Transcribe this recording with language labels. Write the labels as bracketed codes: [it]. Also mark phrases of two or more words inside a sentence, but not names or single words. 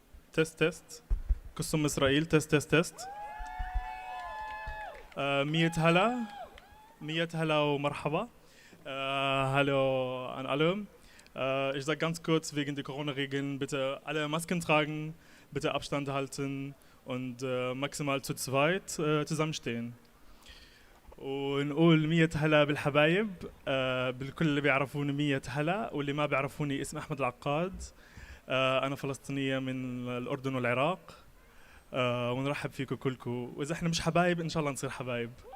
[ar] تست قسم إسرائيل تست 100 هلا 100 هلا ومرحبا. [de] Hallo an alle. Ich sage ganz kurz wegen der Corona-Regeln, bitte alle Masken tragen, bitte Abstand halten und maximal zu zweit zusammenstehen. [ar] ونقول 100 هلا بالحبايب بالكل اللي بيعرفوني 100 هلا واللي ما بيعرفوني اسمي أحمد العقاد. أنا فلسطينية من الأردن والعراق ونرحب فيكم كلكم وإذا إحنا مش حبايب إن شاء الله نصير حبايب.